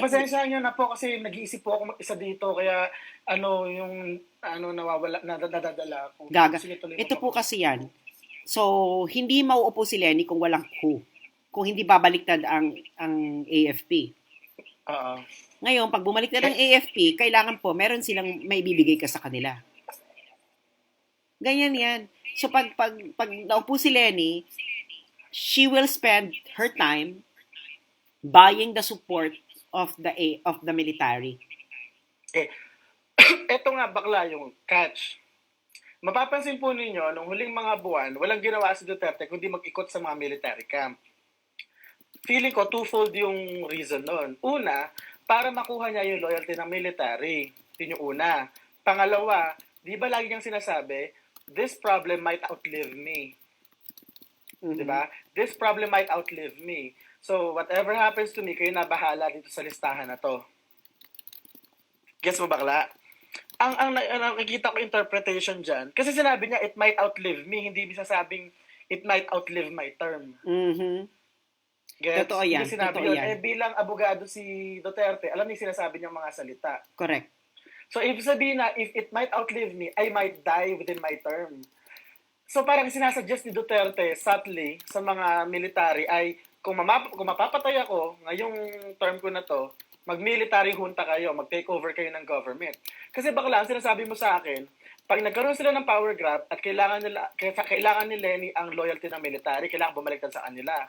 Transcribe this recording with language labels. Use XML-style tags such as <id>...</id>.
<tl>Pagpasensyahan nyo na po kasi nag-iisip po ako mag-isa dito kaya nawawala, nadadala ako. gaga. Sige, tuloy mo Ito po po. kasi yan. So, hindi mauupo si Lenny kung walang coup. Kung hindi babaliktad ang AFP. Oo. Ngayon, pag bumaliktad ang AFP, kailangan po, meron silang may bibigay ka sa kanila. Ganyan yan.</tl> <en>So,</en> <tl>pag naupo si Lenny,</tl> <en>she will spend her time buying the support of the military.</en> <tl>Ito nga bakla yung catch. Mapapansin po ninyo, nung huling mga buwan, walang ginawa si Duterte kundi mag-ikot sa mga military camp. Feeling ko twofold yung reason nun. Una, para makuha niya yung loyalty ng military. Yun yung una. Pangalawa, di ba lagi niyang sinasabi,</tl> <en>this problem might outlive me. Mhm.</en> <tl>Diba?</tl> <en>This problem might outlive me.</en> <tl>So,</tl> <en>whatever happens to me,</en> <tl>kayo na bahala dito sa listahan na to. Guess mo bakla? Ang nakikita ko interpretation dyan, kasi sinabi niya,</tl> <en>it might outlive me,</en> <tl>hindi sinasabing,</tl> <en>it might outlive my term. Mhm.</en> <tl>Gets? Totoo yan, Hindi sinabi totoo yun. yan. Bilang abogado si Duterte, alam niya sinasabi niyang mga salita.</tl> <en>Correct. So,</en> <tl>ibig sabihin na,</tl> <en>if it might outlive me, I might die within my term.</en> <tl>So, parang sinasuggest ni Duterte, subtly, sa mga military ay, kung mapapatay ako, ngayong term ko na to, mag-military junta kayo, mag-take over kayo ng government. Kasi bakla, ang sinasabi mo sa akin, pag nagkaroon sila ng power grab at kailangan ni Lenny ang loyalty ng military, kailangan bumaliktad sa kanila.</tl>